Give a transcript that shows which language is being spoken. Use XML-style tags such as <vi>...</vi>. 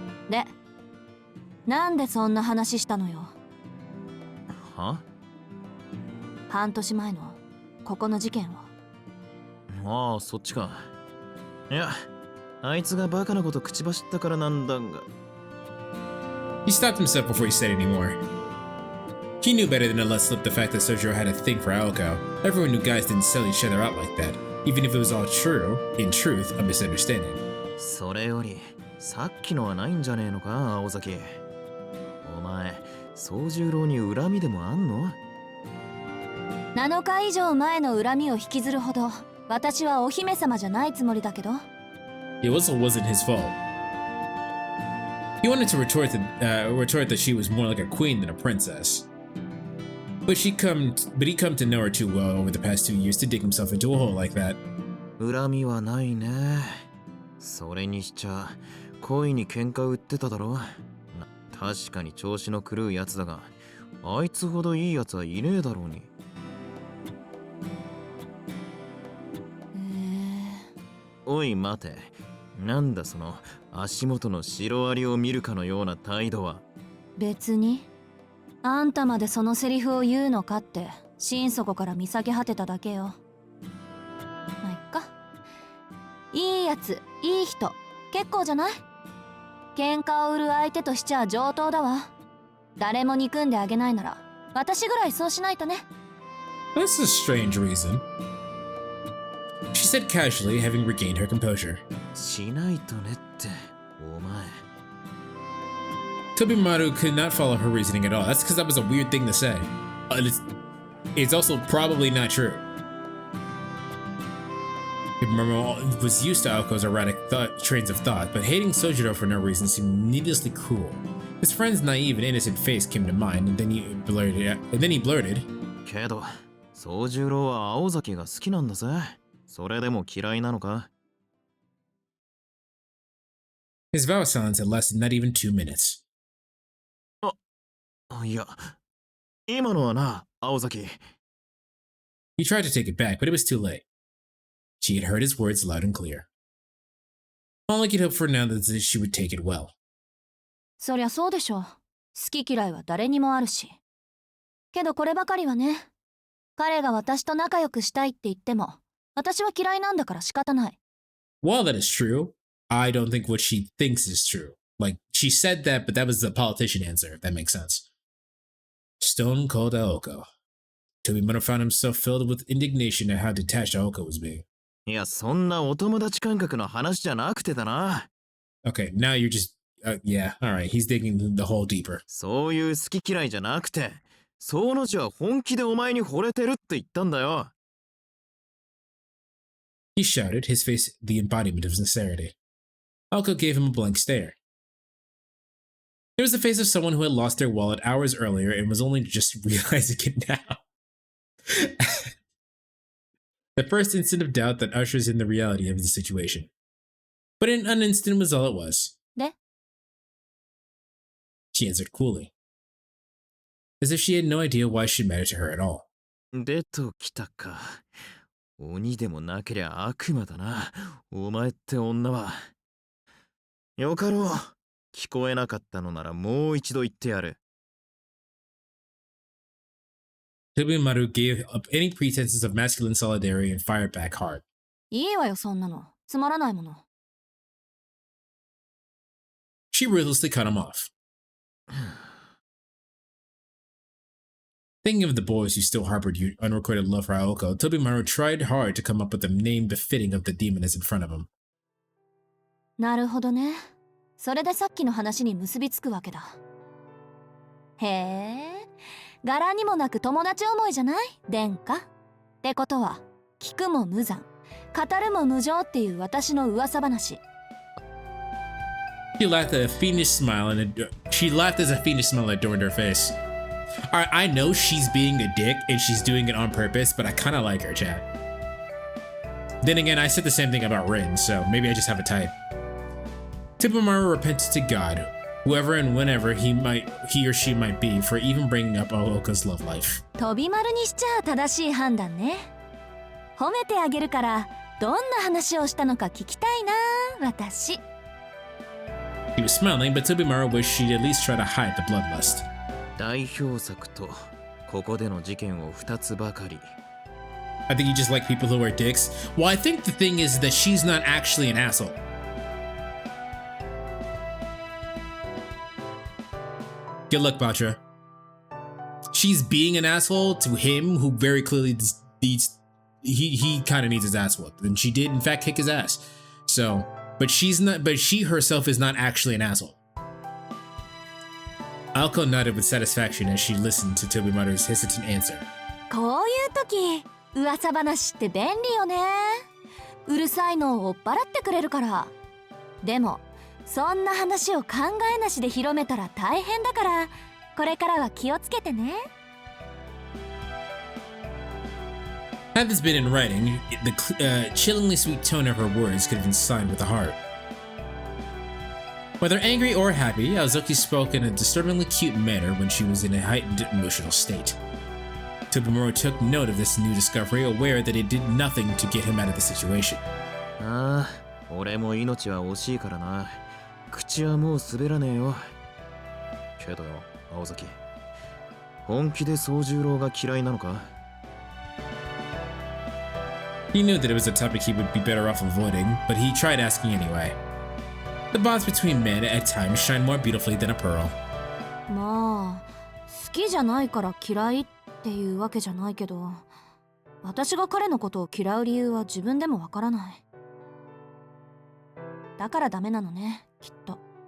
<ja>で、なんでそんな話したのよ。は？半年前のここの事件を。ああ、そっちか。いや、あいつがバカなこと口走ったからなんだが。</ja> <en>He stopped himself before he said any more. He knew better than to let slip the fact that Sojiro had a thing for Aoko. Everyone knew guys didn't sell each other out like that, even if it was all true, in truth, a misunderstanding.</en> <ja>それより、さっきのはないんじゃねえのか、青崎。お前、宗十郎に恨みでもあんの？7日以上前の恨みを引きずるほど、私はお姫様じゃないつもりだけど。</ja> <en>It also wasn't his fault. He wanted to retort that she was more like a queen than a princess. But he come to know her too well over the past 2 years to dig himself into a hole like that.</en> <ja>恨みはないね。それにしちゃ、恋に喧嘩売ってただろ。確かに調子の狂うやつだが、あいつほどいいやつはいねえだろうに。おい待て、なんだその足元のシロアリを見るかのような態度は。別にあんたまでそのセリフを言うのかって心底から見下げ果てただけよ。まあ、いっか。いいやつ、いい人、結構じゃない？喧嘩を売る相手としちゃ上等だわ。誰も憎んであげないなら私ぐらいそうしないとね。</ja> <en>That's a strange reason. She said casually, having regained her composure.</en> <ja>しないとねって、お前。</ja> <en>Tobimaro could not follow her reasoning at all. That's because that was a weird thing to say. It's also probably not true. Tobimaro was used to Aoko's erratic trains of thought, but hating Sojiro for no reason seemed needlessly cruel. His friend's naive and innocent face came to mind, and then he blurted,</en> <ja>けど、宗十郎は青崎が好きなんだぜ。それでも嫌いなのか？</ja> <en>His vow of silence had lasted not even 2 minutes.</en> <ja>いや、今のはな、青崎。</ja> <en>He tried to take it back, but it was too late. She had heard his words loud and clear. All he could hope for now was that she would take it well.</en> <ja>そりゃそうでしょ。好き嫌いは誰にもあるし。けどこればかりはね、彼が私と仲良くしたいって言っても、私は嫌いなんだから仕方ない。</ja> <en>While that is true, I don't think what she thinks is true. Like, she said that, but that was the politician answer, if that makes sense. Stone cold Aoko. Tobimaro found himself filled with indignation at how detached Aoko was being.</en> <ja>いや、そんなお友達感覚の話じゃなくてだな。</ja> <en>Okay, now you're just... yeah, alright, he's digging the hole deeper.</en> <ja>そういう好き嫌いじゃなくて、その字は本気でお前に惚れてるって言ったんだよ。</ja> <en>He shouted, his face the embodiment of sincerity. Aoko gave him a blank stare. It was the face of someone who had lost their wallet hours earlier and was only just realizing it now. The first instant of doubt that ushers in the reality of the situation. But in an instant was all it was. Ne? She answered coolly, as if she had no idea why she mattered to her at all.</en> <ja>出ときたか。鬼でもなけりゃ悪魔だな。お前って女は。よかろう。聞こえなかったのならもう一度言ってやる。</ja> <en>Tobimaro gave up any pretenses of masculine solidarity and fired back hard.</en> <ja>いいわよ、そんなの。つまらないもの。</ja> <en>She ruthlessly cut him off. Thinking of the boys who still harbored unrequited love for Aoko, Tobimaro tried hard to come up with a name befitting of the demoness in front of him.</en> <ja>なるほどね。それでさっきの話に結びつくわけだ。へえ、柄にもなく友達思いじゃない殿下。ってことは、聞くも無残、語るも無情っていう私の噂話。</ja> <en>She laughed at a fiendish smile she laughed as a fiendish smile adorned her face. Alright, I know she's being a dick and she's doing it on purpose, but I kinda like her, chat. Then again, I said the same thing about Rin, so maybe I just have a type. Tobimaro repented to God, whoever and whenever he or she might be, for even bringing up Aoko's love life.</en> <ja>飛び丸にしちゃ正しい判断ね。褒めてあげるから、どんな話をしたのか聞きたいな、私。</ja> <en>He was smiling, but Tobimaro wished she'd at least try to hide the bloodlust.</en> <ja>代表作とここでの事件を2つばかり。</ja> <en>I think you just like people who are dicks. Well, I think the thing is that she's not actually an asshole. Good luck, Batra. She's being an asshole to him, who very clearly needs... He kind of needs his ass whooped, and she did in fact kick his ass. So, but she herself is not actually an asshole. Aoko nodded with satisfaction as she listened to Tobimaru's hesitant answer.</en> <ja>こういう時、噂話って便利よね。うるさいのを追っ払ってくれるから。でも、そんな話を考えなしで広めたら大変だから、これからは気をつけてね。</ja> <en>Had this been in writing, the chillingly sweet tone of her words could have been signed with a heart. Whether angry or happy, Aozuki spoke in a disturbingly cute manner when she was in a heightened emotional state. Tobimaro took note of this new discovery, aware that it did nothing to get him out of the situation.</en> <ja>ああ、俺も命は惜しいからな。口はもう滑らねえよ。けどよ、青崎。本気で宗十郎が嫌いなのか？</ja> <en>He knew that it was a topic he would be better off avoiding, but he tried asking anyway. The bonds between men at times shine more beautifully than a pearl.</en> <ja>まあ、好きじゃないから嫌いっていうわけじゃないけど、私が彼のことを嫌う理由は自分でもわからない。だからダメなのね、きっと。</ja>